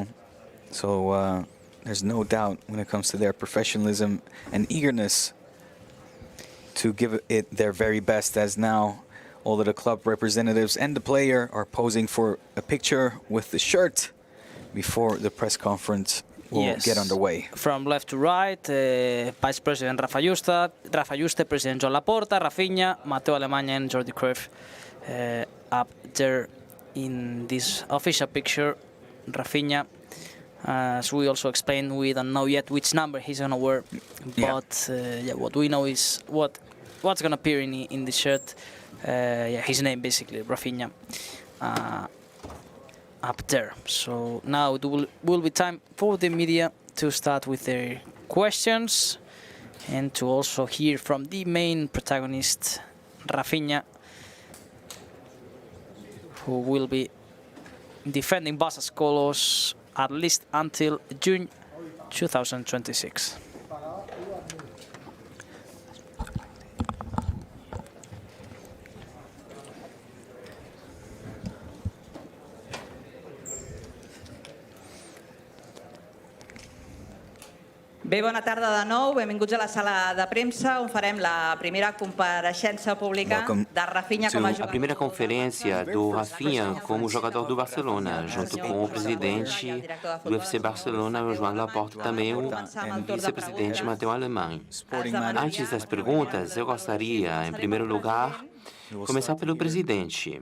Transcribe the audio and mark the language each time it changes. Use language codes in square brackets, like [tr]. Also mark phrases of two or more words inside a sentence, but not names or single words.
[en] So there's no doubt when it comes to their professionalism and eagerness to give it their very best, as now all of the club representatives and the player are posing for a picture with the shirt before the press conference will get underway. From left to right, Vice President Rafa Juste, President Joan Laporta, Raphinha, Mateu Alemany and Jordi Cruyff up there in this official picture. Raphinha, as we also explained, we don't know yet which number he's going to wear, but yeah, what we know is what's going to appear in the shirt. Yeah, his name basically, Raphinha, up there. So now it will be time for the media to start with their questions. and to also hear from the main protagonist, Raphinha, who will be defending Barça's colors at least until June 2026. [ca] Bé, bona tarda de nou. Benvinguts a la sala de premsa, on farem la primera compareixença pública de Raphinha [pt] como jogador. A primeira conferência do Raphinha como jogador do Barcelona, junto com o presidente do FC Barcelona, o João Laporta, também o vice-presidente Mateu Alemão. Antes das perguntas, eu gostaria, em primeiro lugar, começar pelo presidente.